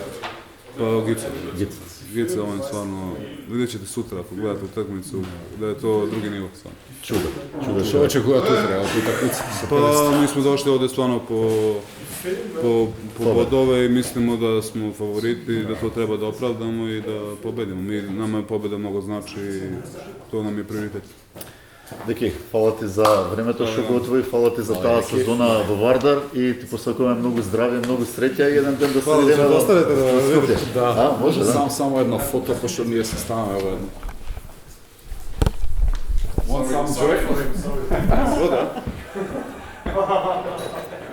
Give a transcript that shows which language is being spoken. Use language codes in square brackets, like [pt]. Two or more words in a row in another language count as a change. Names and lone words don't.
[sr] Pa Gica, on je stvarno, vidjet ćete sutra ako gledate utakmicu, da je to drugi nivo stvarno. Čudo. Što očekuje tu treba, tu utakmicu? Pa mi smo došli ovdje stvarno po bodove i mislimo da smo favoriti, da to treba da opravdamo i da pobedimo. Nama je pobeda mnogo znači i to nam je prioritet. [mk] Деки, фала ти за времето што го отвои, фала ти за таа сезона во Вардар и ти посакуваме многу здравје, многу среќа и еден ден да се видиме во Скопје. Да, може да. Само едно фото, пошто ние се ставаме во едно. [en] Want some joy?